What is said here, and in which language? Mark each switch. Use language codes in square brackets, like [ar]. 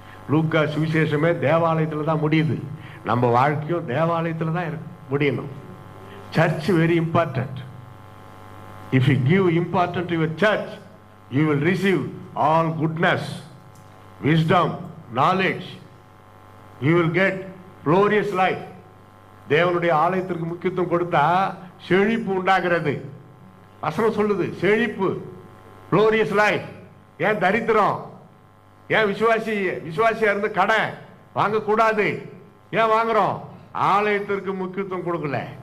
[ta] லூக்கா சுவிசேஷமே தேவாலயத்தில் தான் முடியுது. நம்ம வாழ்க்கையும் தேவாலயத்தில் தான் முடியணும். [en] Church very important. If you give important to your church, you will receive all goodness, wisdom, knowledge. You will get glorious life. [ta] தேவனுடைய ஆலயத்திற்கு முக்கியத்துவம் கொடுத்தா செழிப்பு உண்டாகிறது. வசனம் சொல்லுது செழிப்பு, [en] glorious life. [ta] ஏன் தரித்திரம், ஏன் விசுவாசியா இருந்து கடன் வாங்க கூடாது, ஏன் வாங்குறோம், ஆலயத்திற்கு முக்கியத்துவம் கொடுக்கல.